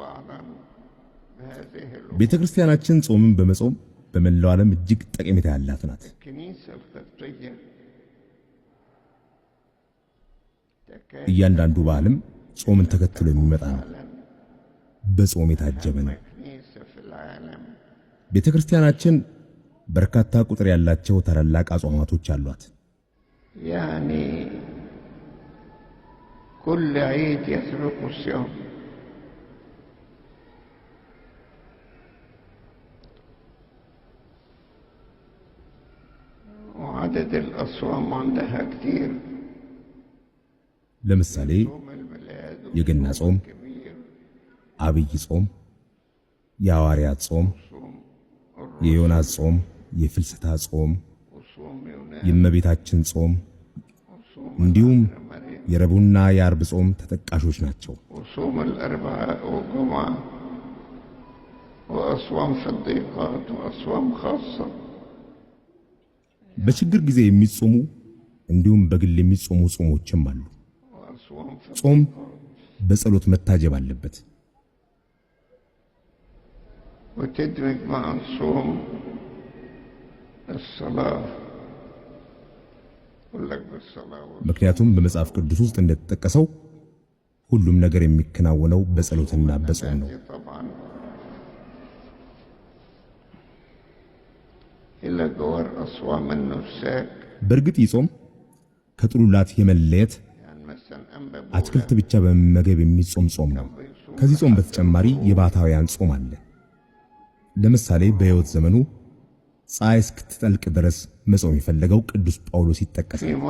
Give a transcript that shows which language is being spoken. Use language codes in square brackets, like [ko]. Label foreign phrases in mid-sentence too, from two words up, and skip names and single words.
[am] ቤተ ክርስቲያናችን ጾምን በመጾም በመላው ዓለም እጅግ ጠቀሜታ ያላት ናት። እያንዳንዱ በዓልም ጾምን ተከትሎ የሚመጣ ነው። በጾም የታጀበ ነው። ቤተክርስቲያናችን በርካታ ቁጥር ያላቸው ታላላቅ አጽዋማቶች አሏት። [ar] يعني كل عيد يسبق الصيام وعدد الأصوام عندها كتير. [am] ለምሳሌ የገና ጾም፣ አብይ ጾም፣ የሐዋርያት ጾም፣ የዮናስ ጾም፣ የፍልሰታ ጾም፣ የእመቤታችን ጾም እንዲሁም የረቡዕና የዓርብ ጾም ተጠቃሾች ናቸው። [ar] وصوم الأربعاء والجمعة وأصوام صديقات وأصوام خاصة. [am] በችግር ጊዜ የሚጾሙ እንዲሁም በግል የሚጾሙ ጾሞችም አሉ። ጾም በጸሎት መታጀብ አለበት። [ar] وتدرك مع الصوم الصلاة. [am] ምክንያቱም በመጽሐፍ ቅዱስ ውስጥ እንደተጠቀሰው ሁሉም ነገር የሚከናወነው በጸሎትና በጾም ነው። በእርግጥ ጾም ከጥሉላት የመለየት አትክልት ብቻ በመመገብ የሚጾም ጾም ነው። ከዚህ ጾም በተጨማሪ የባታውያን ጾም አለ። ለምሳሌ በሕይወት ዘመኑ ፀሐይ እስክትጠልቅ ድረስ መጾም የፈለገው ቅዱስ ጳውሎስ ይጠቀሳል።